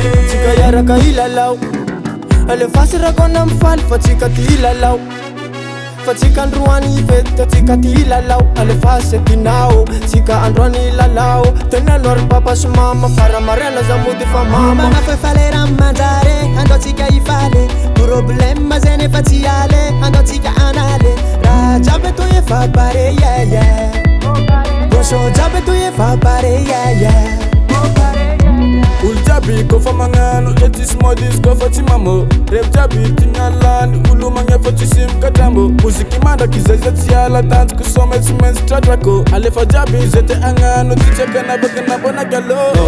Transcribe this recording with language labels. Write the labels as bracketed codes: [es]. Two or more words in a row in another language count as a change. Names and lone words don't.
[mg] Tsika yaraka ilalau Alefasy rakona mifaly fa tsika ty ilalau Fa tsika androany ivety tsika ty ilalau Alefasy tinao tsika androany ilalao Tena nori papa sy mama Fara marena za mody fa mama Manafefalera manjare Andao tsika ifale Problème zay nefa tsy ale Andao tsika anale Raha jiaby toy efa pare [en] yeah yeah [mg] Boso jiaby toy efa pare [en] yeah yeah [mg] Olo jiaby kofa magnano etisy modis kofa tsy mamo Revo jiaby tignalany olo magnefa tsisy mikatrambo Moziky mandraky zay zay tsy ala tanjoko some tsy maintsy tratrako Alefa jiaby zay te agnano tsy tsaka nabaka nabonaky alô